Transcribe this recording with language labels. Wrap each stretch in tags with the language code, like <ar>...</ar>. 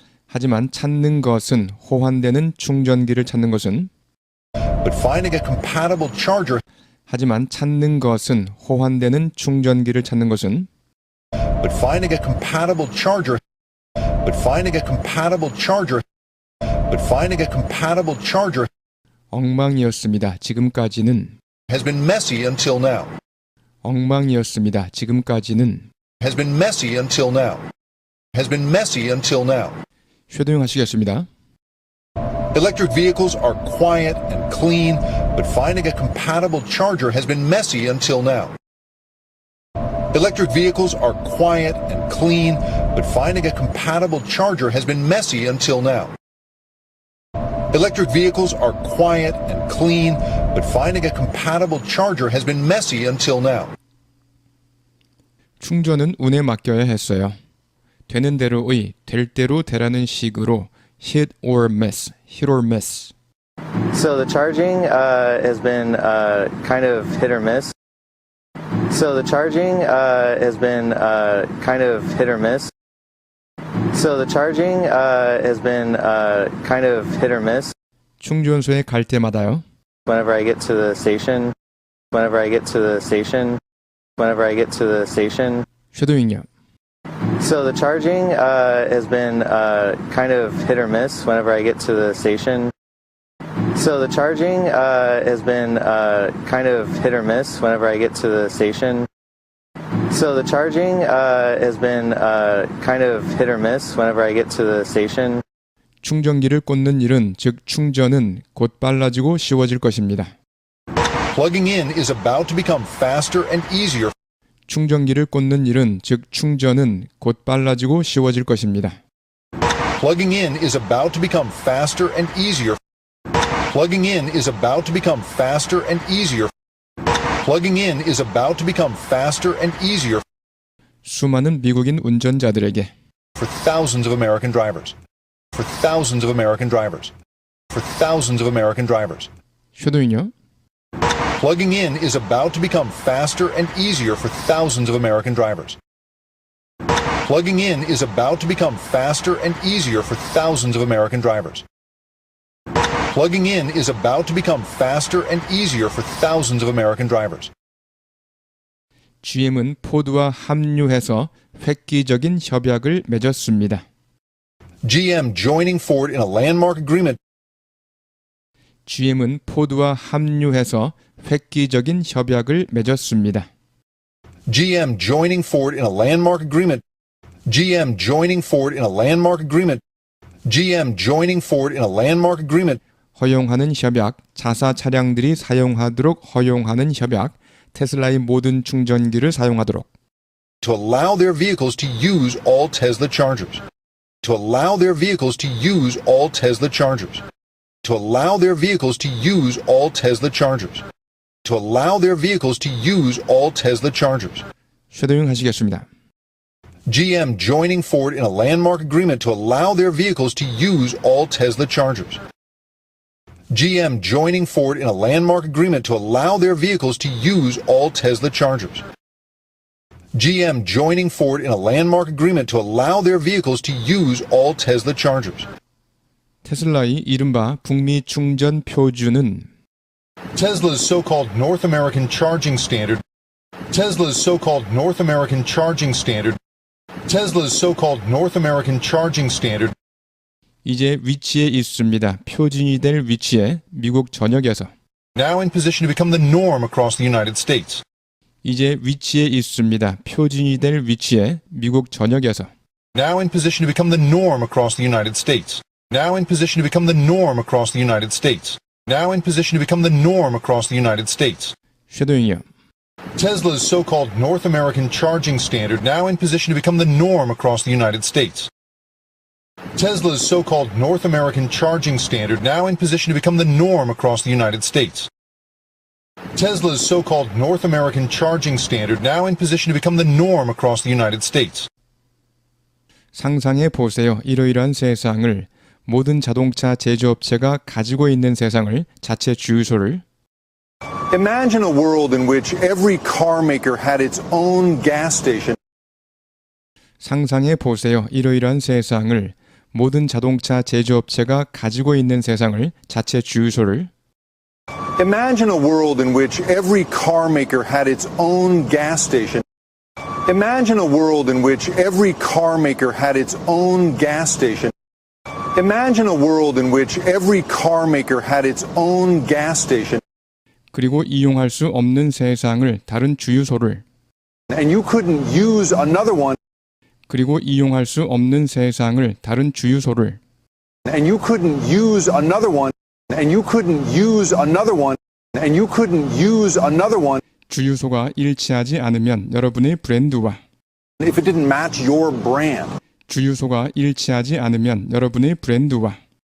<ko>하지만 찾는 것은 호환되는 충전기를 찾는 것은</ko> <en>But finding a compatible charger</en> <ko>하지만 찾는 것은 호환되는 충전기를 찾는 것은</ko> <en>But finding a compatible charger, but finding a compatible charger, but finding a compatible charger</en> <ko>엉망이었습니다. 지금까지는</ko> <en>has been messy until now.</en> <ko>엉망이었습니다. 지금까지는</ko> <en>Has been messy until now. Has been messy until now.</en> <ko>쉐도잉 하시겠습니다.</ko> <en>Electric vehicles are quiet and clean, but finding a compatible charger has been messy until now. Electric vehicles are quiet and clean, but finding a compatible charger has been messy until now. Electric vehicles are quiet and clean, but finding a compatible charger has been messy until now.</en> <ko>충전은 운에 맡겨야 했어요. 되는 대로의 될 대로 되라는 식으로</ko> <en>hit or miss, hit or miss. So the charging has been kind of hit or miss. So the charging has been kind of hit or miss. So the charging has been kind of hit or miss.</en> <ko>충전소에 갈 때마다요.</ko> <en>Whenever I get to the station, whenever I get to the station, whenever I get to the station.</en> <ko>쉐도잉요.</ko> <en>So the charging has been kind of hit or miss whenever I get to the station. So the charging has been kind of hit or miss whenever I get to the station. So the charging has been kind of hit or miss whenever I get to the station.</en> <ko>충전기를 꽂는 일은 즉 충전은 곧 빨라지고 쉬워질 것입니다.</ko> <en>Plugging in is about to become faster and easier.</en> <ko>충전기를 꽂는 일은 즉 충전은 곧 빨라지고 쉬워질 것입니다.</ko> <en>Plugging in is about to become faster and easier. Plugging in is about to become faster and easier. Plugging in is about to become faster and easier</en> <ko>수많은 미국인 운전자들에게</ko> <en>for thousands of American drivers. For thousands of American drivers. For thousands of American drivers.</en> <ko>쉐도잉요.</ko> <en>Plugging in is about to become faster and easier for thousands of American drivers. Plugging in is about to become faster and easier for thousands of American drivers. Plugging in is about to become faster and easier for thousands of American drivers.</en> <ko>GM은 포드와 합류해서 획기적인 협약을 맺었습니다.</ko> <en>GM joining Ford in a landmark agreement.</en> <ko>GM은 포드와 합류해서 획기적인 협약을 맺었습니다.</ko> <en>GM joining Ford in a landmark agreement. GM joining Ford in a landmark agreement. GM joining Ford in a landmark agreement.</en> <ko>허용하는 협약, 자사 차량들이 사용하도록 허용하는 협약, 테슬라의 모든 충전기를 사용하도록.</ko> <en>To allow their vehicles to use all Tesla chargers. To allow their vehicles to use all Tesla chargers. To allow their vehicles to use all Tesla chargers. To allow their vehicles to use all Tesla chargers.</en> <ko>쉐도잉 하시겠습니다.</ko> <en>GM joining Ford in a landmark agreement to allow their vehicles to use all Tesla chargers. GM joining Ford in a landmark agreement to allow their vehicles to use all Tesla chargers. GM joining Ford in a landmark agreement to allow their vehicles to use all Tesla chargers.</en> <ko>테슬라의 이른바 북미 충전 표준은</ko> <en>Tesla's so-called North American charging standard. Tesla's so-called North American charging standard. Tesla's so-called North American charging standard.</en> <ko>이제 위치에 있습니다. 표준이 될 위치에 미국 전역에서</ko> <en>Now in position to become the norm across the United States.</en> <ko>이제 위치에 있습니다. 표준이 될 위치에 미국 전역에서</ko> <en>Now in position to become the norm across the United States. Now in position to become the norm across the United States. Now in position to become the norm across the United States.</en> <ko>쉐도잉이요.</ko> <en>Tesla's so-called North American charging standard now in position to become the norm across the United States. Tesla's so-called North American charging standard now in position to become the norm across the United States. Tesla's so-called North American charging standard now in position to become the norm across the United States.</en> <ko>상상해 보세요. 이러이러한 세상을 모든 자동차 제조업체가 가지고 있는 세상을 자체 주유소를</ko> <en>Imagine a world in which every car maker had its own gas station.</en> <ko>상상해 보세요. 이러이러한 세상을 모든 자동차 제조업체가 가지고 있는 세상을 자체 주유소를</ko> <en>Imagine a world in which every car maker had its own gas station. Imagine a world in which every car maker had its own gas station. Imagine a world in which every car maker had its own gas station.</en> <ko>그리고 이용할 수 없는 세상을 다른 주유소를</ko> <en>And you couldn't use another one.</en> <ko>그리고 이용할 수 없는 세상을 다른 주유소를</ko> <en>And you couldn't use another one. And you couldn't use another one. And you couldn't use another one.</en> <ko>주유소가 일치하지 않으면 여러분의 브랜드와</ko> <en>If it didn't match your brand.</en> <ko>주유소가 일치하지 않으면 여러분의 브랜드와</ko>